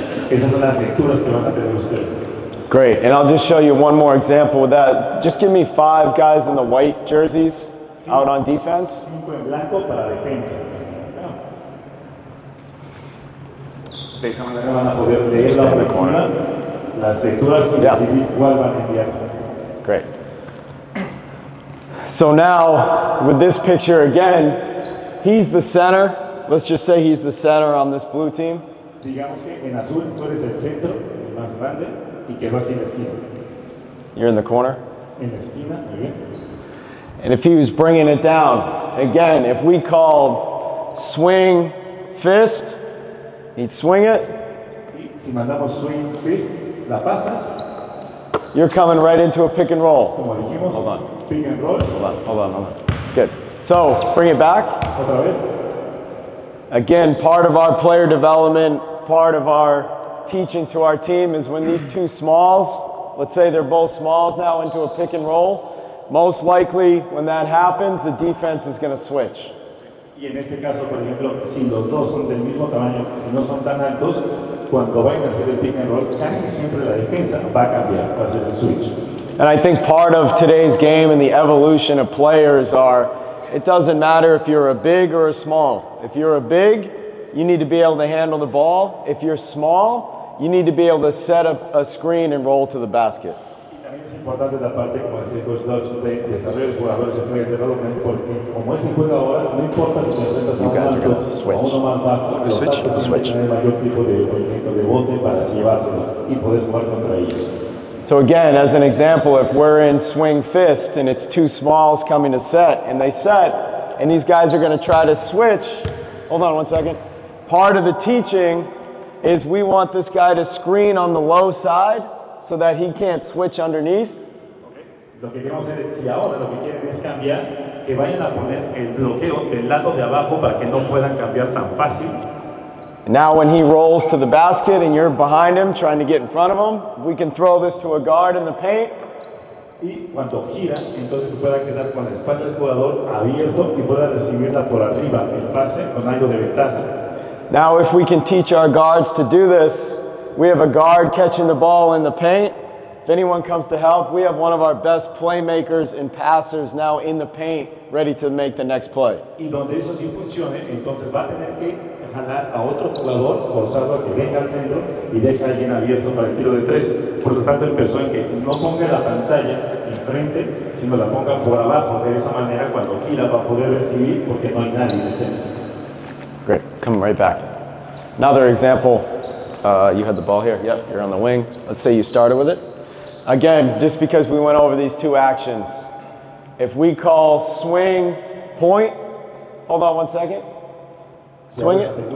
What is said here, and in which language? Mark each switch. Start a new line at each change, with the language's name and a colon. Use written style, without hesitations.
Spanish: Esas son las lecturas que van a tener ustedes.
English: Great, and I'll just show you one more example with that. Just give me 5 guys in the white jerseys out on defense.
Spanish: 5 en blanco para defensa. De esa manera van a poder leer la ofensiva, las lecturas y decidir cuál van a enviar.
English: Great. So now, with this picture again, he's the center. Let's just say he's the center on this blue team.
Spanish: Digamos que en azul tú eres el centro, el más grande, y quedó aquí en la esquina.
English: You're in the corner?
Spanish: En la esquina, muy bien.
English: And if he was bringing it down, again, if we called swing, fist, he'd swing it.
Spanish: Y si mandamos swing, fist, la pasas.
English: You're coming right into a pick and roll.
Spanish: Como dijimos,
English: hold on. Pick and roll. Hold on. Good. So, bring it back.
Spanish: Otra vez.
English: Again, part of our player development, part of our teaching to our team is when these two smalls, let's say they're both smalls now into a pick and roll, most likely when that happens, the defense is going to switch.
Spanish: Y en este caso, por ejemplo, si los dos son del mismo tamaño, si no son tan altos, cuando vayan a hacer el pick and roll, casi siempre la defensa va a cambiar, va a hacer el switch.
English: And I think part of today's game and the evolution of players are, it doesn't matter if you're a big or a small. If you're a big, you need to be able to handle the ball. If you're small, you need to be able to set up a screen and roll to the basket.
Spanish: Y también es importante la parte, como decía Coach Dodge, de desarrollo de jugadores en player development, porque como es el juego ahora, no importa si te enfrentas a un alto o a uno más bajo, los altos tienen que tener mayor tipo de movimiento de bote para llevárselos y poder jugar contra ellos.
English: So again, as an example, if we're in swing fist and it's two smalls coming to set and they set and these guys are going to try to switch, hold on one second. Part of the teaching is we want this guy to screen on the low side so that he can't switch underneath.
Spanish: Lo que queremos hacer es, si ahora lo que quieren es cambiar, que vayan a poner el bloqueo del lado de abajo para que no puedan cambiar tan fácil.
English: Now when he rolls to the basket and you're behind him trying to get in front of him, if we can throw this to a guard in the paint.
Spanish: Y cuando gira, entonces pueda quedar con la espalda del jugador abierto y pueda recibirla por arriba, el pase con algo de ventaja.
English: Now if we can teach our guards to do this, we have a guard catching the ball in the paint. If anyone comes to help, we have one of our best playmakers and passers now in the paint ready to make the next play.
Spanish: Y donde eso sí funcione, entonces va a tener que jalar a otro jugador, forzarlo a que venga al centro y deja a alguien abierto para el tiro de 3. Por lo tanto, él pensó en que no ponga la pantalla enfrente, sino la ponga por abajo. De esa manera, cuando gira va a poder recibir porque no hay nadie en el centro.
English: Great, come right back. Another example, you had the ball here. Yep, you're on the wing. Let's say you started with it. Again, just because we went over these two actions, if we call swing, point, hold on one second. Swing it.